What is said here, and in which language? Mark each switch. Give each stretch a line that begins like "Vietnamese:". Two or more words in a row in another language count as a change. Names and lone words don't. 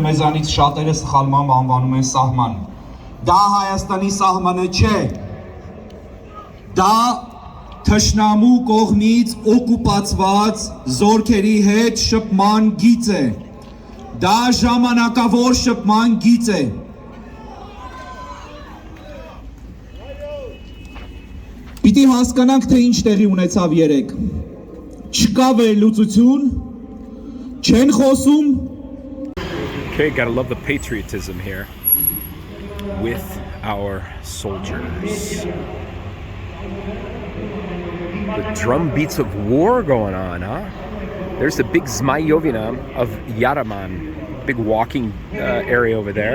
Armenian: մեզանից շատերը սխալմամբ անվանում են սահման։ Դա Հայաստանի սահմանը չէ։ Դա թշնամու կողմից օկուպացված զորքերի հետ շփման գիծ է։ Դա ժամանակավոր շփման գիծ է։ Պիտի հասկանանք, թե ինչ տեղի ունեցավ երեք։ Չկա վերլուծություն, չեն խոսում։
English: Okay, gotta love the patriotism here with our soldiers. The drum beats of war going on, huh? There's the big Zmayovina of Yaraman, big walking area over there.